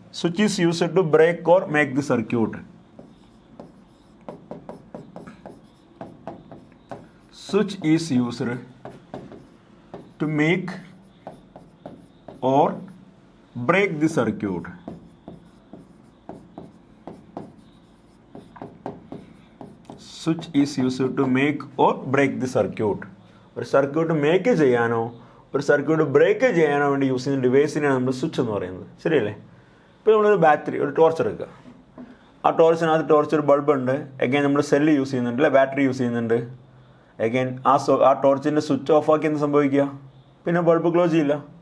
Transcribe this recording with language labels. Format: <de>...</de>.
<en>Switch is used to break or make the circuit. Switch is used to make or break the circuit. Switch is used to make or break the circuit.</en> <ml>ഒരു circuit make ചെയ്യാനോ ഒരു circuit break ചെയ്യാനോ വേണ്ടി use ചെയ്യുന്ന ഡിവൈസിനെയാണ് നമ്മൾ switch എന്ന് പറയുന്നത്. ശരിയല്ലേ? ഇപ്പോൾ നമ്മളൊരു ബാറ്ററി, ഒരു ടോർച്ച് എടുക്കുക. ആ ടോർച്ചിനകത്ത് ടോർച്ച് ഒരു ബൾബ് ഉണ്ട്. എഗെയിൻ നമ്മൾ സെല്ല് യൂസ് ചെയ്യുന്നുണ്ട് അല്ലെ, ബാറ്ററി യൂസ് ചെയ്യുന്നുണ്ട്. എഗെയിൻ ആ ടോർച്ചിൻ്റെ സ്വിച്ച് ഓഫ് ആക്കി എന്ത് സംഭവിക്കുക? പിന്നെ ബൾബ് ക്ലോസ് ചെയ്യില്ല.</ml>